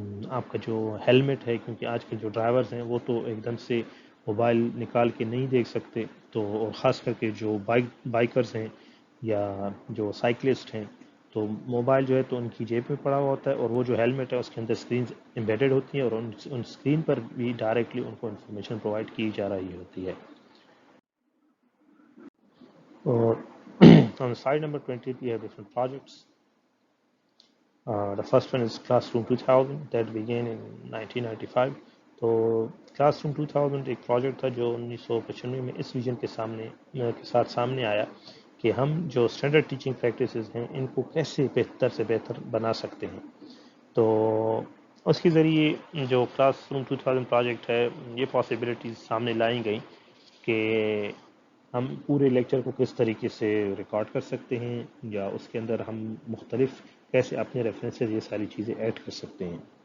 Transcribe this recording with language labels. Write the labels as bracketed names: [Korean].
[Urdu] آپ کا جو ہیلمٹ ہے، کیونکہ آج کے جو ڈرائیورز ہیں وہ تو ایک دم سے موبائل نکال کے نہیں دیکھ سکتے، تو اور خاص کر کے جو بائکرز ہیں یا جو سائیکلسٹ ہیں تو موبائل جو ہے تو ان کی جیب میں پڑا ہوا ہوتا ہے، اور وہ جو ہیلمٹ ہے اس کے اندر اسکرینز امبیڈڈ ہوتی ہیں اور ان اسکرین پر بھی ڈائریکٹلی ان کو انفارمیشن پرووائڈ کی جا رہی ہوتی ہے. [English] اور on slide number 20 we have different projects. The first one is Classroom 2000 that began in 1995. [Urdu] تو کلاس روم 2000 ایک پروجیکٹ تھا جو 1995 میں اس ویژن کے ساتھ سامنے آیا کہ ہم جو اسٹینڈرڈ ٹیچنگ پریکٹسز ہیں ان کو کیسے بہتر سے بہتر بنا سکتے ہیں. تو اس کے ذریعے جو کلاس روم 2000 پروجیکٹ ہے یہ پاسبلٹیز سامنے لائی گئیں کہ ہم پورے لیکچر کو کس طریقے سے ریکارڈ کر سکتے ہیں یا اس کے اندر ہم مختلف کیسے اپنے ریفرنسز یہ ساری چیزیں ایڈ کر سکتے ہیں.